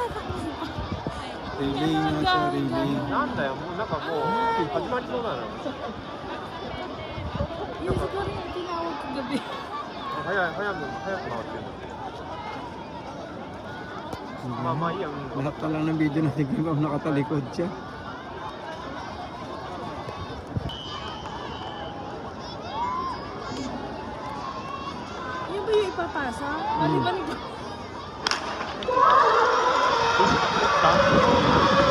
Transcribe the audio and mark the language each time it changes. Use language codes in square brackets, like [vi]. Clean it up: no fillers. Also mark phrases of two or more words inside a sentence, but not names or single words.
[tl] Relay nga siya, relay. [ja] なんだよ、もうなんかもう始まりそうなの。 [tl] Yung siguro yung tinawag ko gabi. [ja] 早く回ってるの。まあまあいいや。 [tl] Lahat pala ng video natin kay Ma'am nakatalikod siya. Yung ba yung ipapasa? Bali ba nag-